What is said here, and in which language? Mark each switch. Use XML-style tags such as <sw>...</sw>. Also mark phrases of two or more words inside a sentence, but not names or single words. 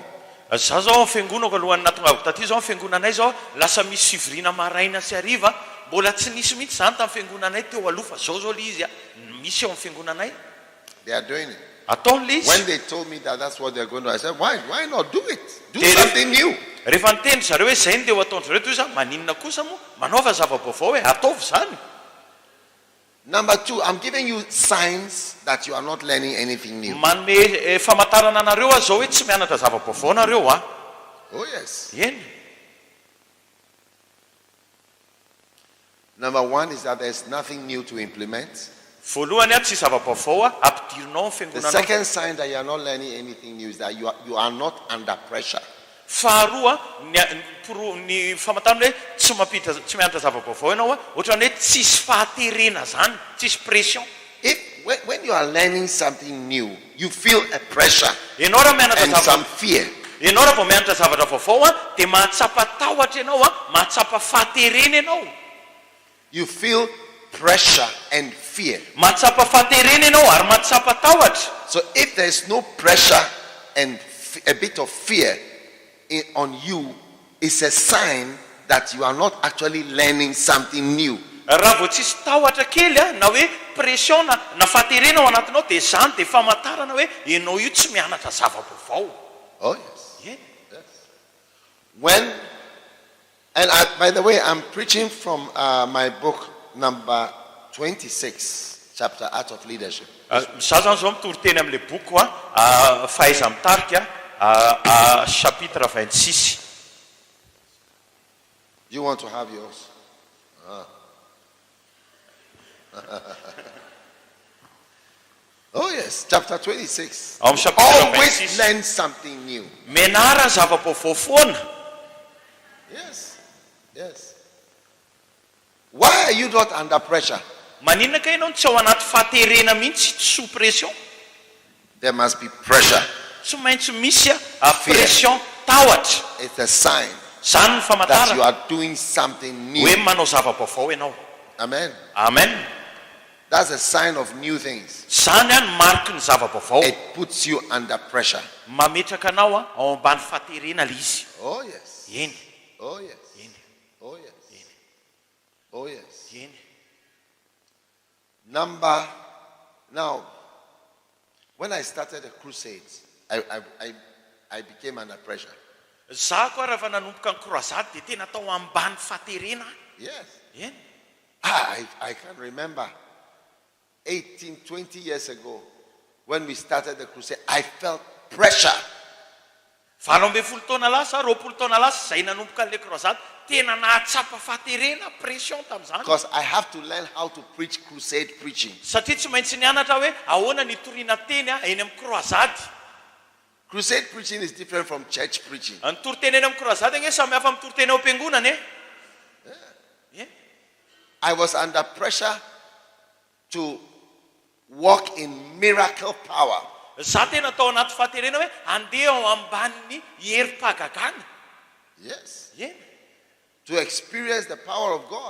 <mg>Za zao fiangonako alohan'ny natongavako taty zao fiangonanay zao lasa misy fivirina maraina sy hariva mbola tsy nisy mihitsy zany tamin'ny fiangonanay teo aloha fa zao le izy misy ao amin'ny fiangonanay.</mg> <en>They are doing it.</en> <mg>Ataon'le izy.</mg> <en>When they told me that that's what they're going to do, I said, why not do it? Do something new.</en> <mg>Rehefa niteny zareo hoe zay ndeha ho ataon'zareo toy za maninona kosa moa manaova zava-baovao hoe ataovy zany.</mg> <en>Number 2, I'm giving you signs that you are not learning anything new.</en> <mg>Manome famantarana anareo zao hoe tsy mianatra zava-baovao nareo</mg> <en>Oh yes.</en> <mg>Eny.</mg> <en>Number 1 is that there's nothing new to implement.</en> <mg>Voalohany tsy zava-baovao ampidirinao amin'ny</mg> <en>The</en> <mg>fiangonanao.</mg> <en>second sign that you are not learning anything new is that you are not under pressure.</en> <mg>Faharoa ny famantarana hoe tsy mampiditra tsy mianatra zava-baovao ianao ohatrany hoe tsisy fahaterena zany, tsisy pression.</mg> <en>When you are learning something new, you feel a pressure</en> <mg>Ianao raha mianatra</mg> <en>and some fear.</en> <mg>Ianao raha vao mianatra zavatra vaovao dia mahatsapa tahotra ianao mahatsapa fahaterena ianao.</mg> <en>You feel pressure and fear.</en> <mg>Mahatsapa fahaterena ianao ary mahatsapa tahotra.</mg> <en>So if there is no pressure and a bit of fear on you, it's a sign that you are not actually learning something new.</en> <mg>Raha vao tsisy tahotra kely na hoe pression na fahaterena ao anatinao dia zany dia famantarana hoe ianao io tsy mianatra zava-baovao.</mg> <en>Oh yes. Yeah. When, and by the way, I'm preaching from my book number 26, chapter Art of Leadership.</en> <mg>Za zany zao mitoriteny amin'le boky fahaiza mitarika chapitre 26.</mg> <en>You want to have yours? Oh yes, chapter 26. Always learn something new.</en> <mg>Menara zava-baovao foana.</mg> <en>Yes, yes. Why are you not under pressure?</en> <mg>Maninona ka ianao tsy ao anaty fahaterena mihitsy</mg> <fr>sous pression?</fr> <en>There must be pressure.</en> <mg>Tsy maintsy misy pression tahotra.</mg> <en>It's a sign</en> <mg>Zany ny</mg> <en>that you</en> <mg>famantarana</mg> <en>are doing something new.</en> <mg>hoe manao zava-baovao ianao.</mg> <en>Amen.</en> <mg>Amen.</mg> <en>That's a sign of new things.</en> <mg>Zany mariky ny zava-baovao.</mg> <en>It puts you under pressure.</en> <mg>Mametraka anao ao ambany fahaterena le izy.</mg> <en>Oh yes.</en> <mg>Eny.</mg> <en>Oh yes.</en> <mg>Eny.</mg> <en>Oh yes. Oh yes.</en> <mg>Eny.</mg> <en>Now, when I started the crusades, I became under pressure.</en> <mg>Za koa raha nanomboka ny croisade dia tena tao ambany fahaterena.</mg> <en>Yes.</en> <mg>Eny.</mg> <en>I can remember 18, 20 years ago when we started the crusade, I felt pressure.</en> <mg>20 taona lasa, 20 taona lasa zay nanomboka an'le croisade, tena nahatsapa fahaterena pression tamin'izany.</mg> <en>Because I have to learn how to preach crusade preaching.</en> <mg>Satria tsy maintsy nianatra hoe ahoana ny toriana teny eny amin'ny croisade.</mg> <en>Crusade preaching is different from church preaching.</en> <mg>Ny toriteny eny amin'ny korazady gne samy hafa amin'ny toriteny ao am-piangonana e.</mg> <en>I was under pressure to walk in miracle power.</en> <mg>Za tena tao anaty fahaterena hoe andeha ao ambanin'ny herim-pahagagana.</mg> <en>Yes.</en> <mg>Eny.</mg> <en>To experience the power of God.</en>